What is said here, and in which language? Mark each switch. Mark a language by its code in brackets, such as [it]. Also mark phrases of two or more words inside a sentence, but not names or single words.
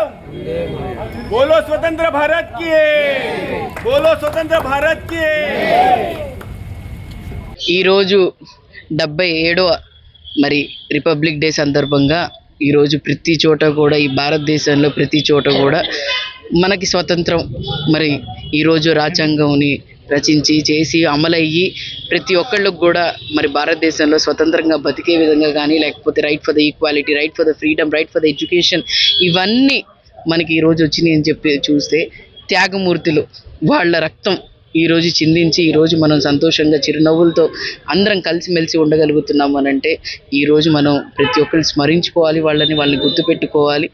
[hi] बोलो स्वतंत्र भारत की, बोलो स्वतंत्र भारत की। [te] ఈ రోజు 77వ మరి రిపబ్లిక్ డే సందర్భంగా ఈ రోజు ప్రతి చోట కూడా, ఈ భారతదేశంలో ప్రతి చోట కూడా మనకి స్వతంత్రం మరి ఈరోజు రాజ్యాంగంని రచించి చేసి అమలయ్యి ప్రతి ఒక్కళ్ళకు కూడా మరి భారతదేశంలో స్వతంత్రంగా బతికే విధంగా కానీ, లేకపోతే [en] right for the equality, right for the freedom, right for the education, [te] ఇవన్నీ మనకి ఈరోజు వచ్చినాయి అని చెప్పి చూస్తే త్యాగమూర్తులు వాళ్ళ రక్తం ఈరోజు చిందించి ఈరోజు మనం సంతోషంగా చిరునవ్వులతో అందరం కలిసిమెలిసి ఉండగలుగుతున్నాం అనంటే ఈరోజు మనం ప్రతి ఒక్కరిని స్మరించుకోవాలి, వాళ్ళని గుర్తుపెట్టుకోవాలి.